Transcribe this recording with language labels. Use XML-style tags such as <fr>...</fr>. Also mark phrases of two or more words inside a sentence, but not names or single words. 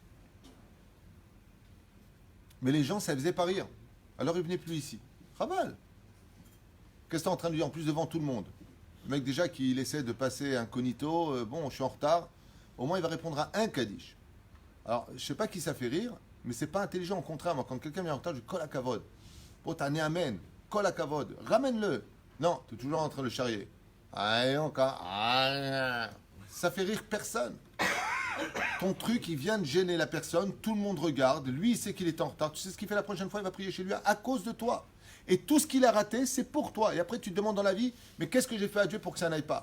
<fr>Mais les gens, ça faisait pas rire. Alors il venait plus ici. Chaval. Qu'est-ce que tu es en train de dire en plus devant tout le monde? Le mec déjà qu'il essaie de passer incognito, bon, je suis en retard. Au moins il va répondre à un Kaddish. Alors je sais pas qui ça fait rire, mais c'est pas intelligent. Au contraire, moi quand quelqu'un vient en retard, je dis</fr> <he>כל הכבוד.</he> <fr>Oh t'as né amen.</fr> <he>כל הכבוד.</he> <fr>Ramène-le. Non, tu es toujours en train de le charrier. Ah, encore. Ça fait rire personne. Ton truc, il vient de gêner la personne, tout le monde regarde, lui il sait qu'il est en retard, tu sais ce qu'il fait la prochaine fois, il va prier chez lui à cause de toi. Et tout ce qu'il a raté, c'est pour toi. Et après tu te demandes dans la vie, mais qu'est-ce que j'ai fait à Dieu pour que ça n'aille pas?</fr>